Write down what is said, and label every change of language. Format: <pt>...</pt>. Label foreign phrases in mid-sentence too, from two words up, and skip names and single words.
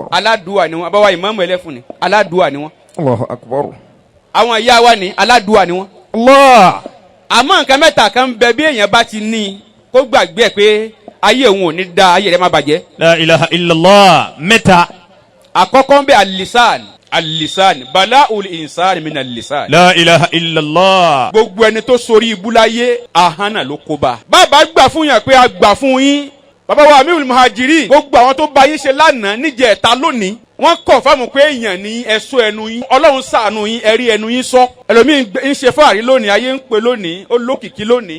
<yo>aládùúà ni wọ́n àbáwá ìmáàmù ẹlẹ́fun ni aládùúà ni wọ́n.</yo> <ar>الله أكبر.</ar> <yo>àwọn ìyá wa ni aládùúà ni wọ́n.</yo> <ar>Allah.</ar> <yo>àmọ́ nǹkan mẹ́ta kan ń bẹ bí èèyàn bá ti ní kó gbàgbé ẹ̀ pé ayé òun ò ní da ayé rẹ̀ má bàjẹ́.</yo> <ar>لا إله إلا الله. mẹ́ta.</ar> <yo>àkọ́kọ́ ń bẹ</yo> <ar>اللسان اللسان بلاء الإنسان من اللسان. لا إله إلا الله.</ar> <yo>gbogbo ẹni tó sórí ibú láyé ahánà ló kó bá. bàbá gbà fún yàn pé a gbà fún yín. bàbá wa Amirul Muhajirin gbogbo àwọn tó bá yín ṣe lánàá níjẹ̀ta lónìí wọ́n kọ̀ fáwọn pé èèyàn ní ẹ̀sọ́ ẹnu yín ọlọ́run ṣàánú yín ẹ̀rí ẹnu yín sọ. ẹlòmíín ń ṣe fáàrí lónìí ayé ń pè lónìí ó lókìkí lónìí.</yo>